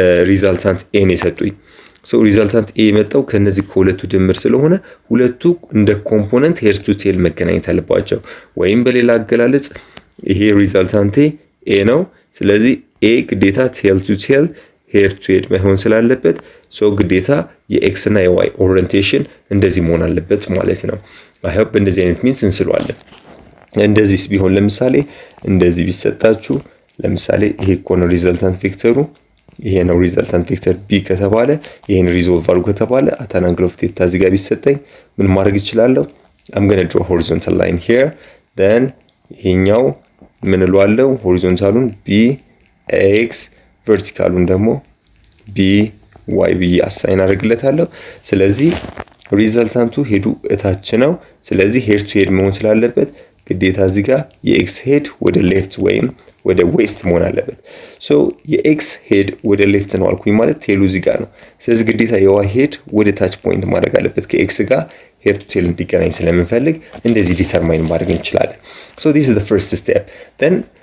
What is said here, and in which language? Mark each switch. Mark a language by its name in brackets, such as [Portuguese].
[Amharic] ሪዛልታንት ኤን የሰጡኝ። ሪዛልታንት ኤ የመጣው ከነዚህ ከሁለቱ ድምር ስለሆነ ሁለቱ እንደ ኮምፖነንት ሄድ ቱ ቴል መገናኘት አለባቸው። ወይም በሌላ አገላለጽ ይሄ ሪዛልታንት ኤ ነው። ስለዚህ ኤ ግዴታ ቴል ቱ ቴል ሄድ ቱ ሄድ መሆን ስላለበት ግዴታ የኤክስ እና የዋይ ኦሪየንቴሽን እንደዚህ መሆን አለበት ማለት ነው። አይ ሆፕ እንደዚህ አይነት ሚንስ እንስለዋለን። እንደዚህ ቢሆን ለምሳሌ እንደዚህ ቢሰጣችሁ ለምሳሌ ይሄ ኮን ሪዛልታንት ቬክተሩ ይሄ ነው ሪዛልታንት ቬክተር b ከተባለ ይሄን ሪዞልቭ አድርጉ ከተባለ [English] at an angle of theta [Amharic] እዚህ ጋር ቢሰጠኝ ምን ማድረግ እችላለሁ? [English] I'm going to draw a horizontal line here. [Amharic] then ይሄኛው ምን እለዋለሁ? ሆሪዞንታሉን bx verticalun ደግሞ by ብዬ አሳይን አደርግለታለሁ። ስለዚህ ሪዛልታንቱ ሄዱ እታች ነው። ስለዚህ ሄድ ቱ ሄድ መሆን ስላለበት ግዴታ እዚህ ጋር የኤክስ ሄድ ወደ ሌፍት ወይም ወደ ዌስት መሆን አለበት። የኤክስ ሄድ ወደ ሌፍት ነው አልኩኝ ማለት ቴሉ እዚህ ጋር ነው። ስለዚህ ግዴታ የዋይ ሄድ ወደ ታች ፖይንት ማድረግ አለበት ከኤክስ ጋር ሄድ ቱ ቴል እንዲገናኝ ስለምንፈልግ እንደዚህ ዲተርማይን ማድረግ እንችላለን። [English] this is the first step. [Amharic] then